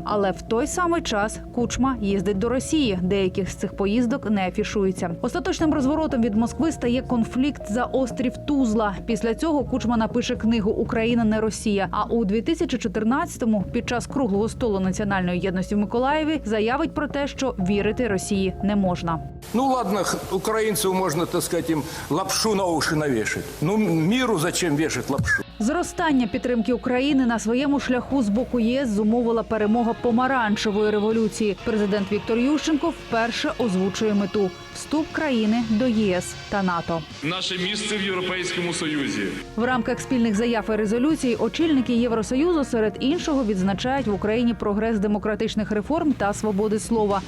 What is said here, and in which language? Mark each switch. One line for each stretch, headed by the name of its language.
Ukrainian: Але в той самий час Кучма їздить до Росії. Деяких з цих поїздок не афішується. Остаточним розворотом від Москви стає конфлікт за острів Тузла. Після цього Кучма напише книгу «Україна не Росія». А у 2014-му, під час круглого столу національної єдності в Миколаєві, заявить про те, що вірити Росії не можна.
Russian: Ну ладно, украинцев можно, так сказать, им лапшу на уши навешать. Ну миру зачем вешать лапшу?
Ukrainian: Зростання підтримки України на своєму шляху з боку ЄС зумовила перемога помаранчевої революції. Президент Віктор Ющенко вперше озвучує мету – вступ країни до ЄС та НАТО. Наше місце в Європейському Союзі. В рамках спільних заяв і резолюцій очільники Євросоюзу серед іншого відзначають в Україні прогрес демократичних реформ та свободи слова.